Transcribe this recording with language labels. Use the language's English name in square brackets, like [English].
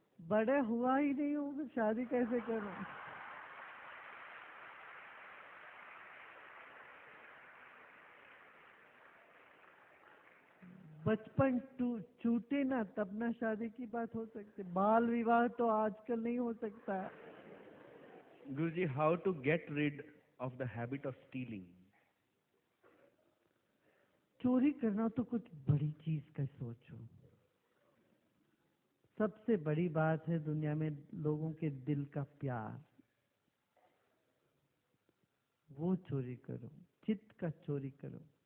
[Hindi] बड़े हुआ ही नहीं हूँ, फिर शादी कैसे करूं? बचपन छूटे ना तब ना शादी की बात हो सकती. बाल विवाह तो आजकल नहीं हो सकता. [English] Guruji, how to get rid of the habit of stealing? [Hindi] चोरी करना तो कुछ बड़ी चीज का सोचो। सबसे बड़ी बात है दुनिया में लोगों के दिल का प्यार, वो चोरी करो, चित्त का चोरी करो।